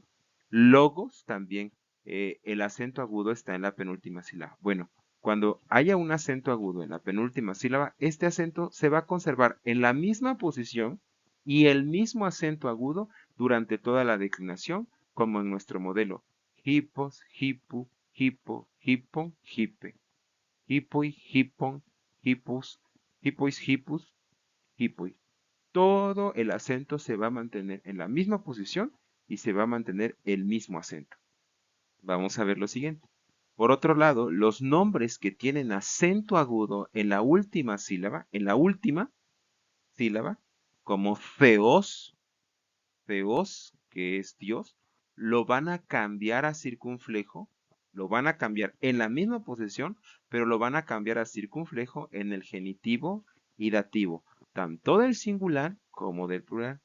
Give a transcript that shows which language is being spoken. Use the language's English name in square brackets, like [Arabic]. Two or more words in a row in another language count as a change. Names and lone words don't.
[Spanish] Logos también, el acento agudo está en la penúltima sílaba. Bueno, cuando haya un acento agudo en la penúltima sílaba, este acento se va a conservar en la misma posición y el mismo acento agudo durante toda la declinación, como en nuestro modelo. [Greek] ἵππος, ἵππου, ἵππῳ, ἵππον, ἵππε. ἵπποι, ἵππων, ἵππους, ἵπποις, ἵππους, ἵπποι. [Spanish] Todo el acento se va a mantener en la misma posición y se va a mantener el mismo acento. Vamos a ver lo siguiente. Por otro lado, los nombres que tienen acento agudo en la última sílaba, como [Greek] θεός, θεός, [Spanish] que es Dios, lo van a cambiar a circunflejo, lo van a cambiar en la misma posición, pero lo van a cambiar a circunflejo en el genitivo y dativo, tanto del singular como del plural.